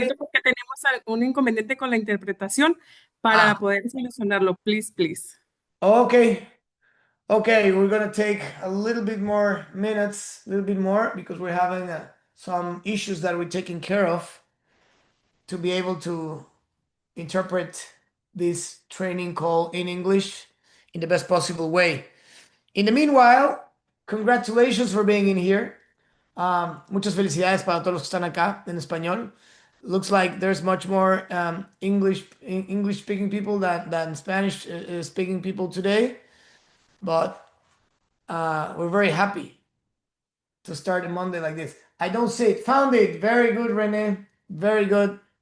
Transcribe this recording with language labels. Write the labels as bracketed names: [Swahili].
[Spanish] momentito porque tenemos un inconveniente con la interpretación para poder solucionarlo. [English] Please, please. Okay. Okay, we're gonna take a little bit more minutes, a little bit more, because we're having some issues that we're taking care of to be able to interpret this training call in English in the best possible way. In the meanwhile, congratulations for being in here. [Spanish] Muchas felicidades para todos los que están acá en español. [English] Looks like there's much more English speaking people than Spanish speaking people today, but we're very happy to start a Monday like this. I don't see it. Found it. Very good, Rene. Very good.